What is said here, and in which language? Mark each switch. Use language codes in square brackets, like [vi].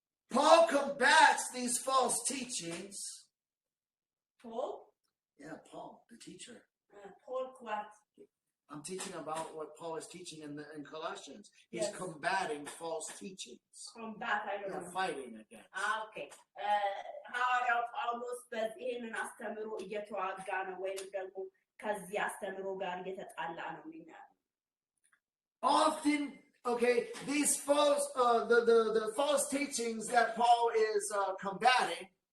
[en] Paul combats these false teachings. Paul? Yeah, Paul, the teacher. Paul what? I'm teaching about what Paul is teaching in Colossians. He's combating false teachings. Combat, I don't know. Fighting against. Okay. [am] ሐዋርያው ጳውሎስ በዚህንን አስተምሮ እየተዋጋ ነው ወይም ደግሞ ከዚህ አስተምሮ ጋር እየተጣላ ነው የሚናገረው. [en] Often, okay, these false, the false teachings that Paul is combating.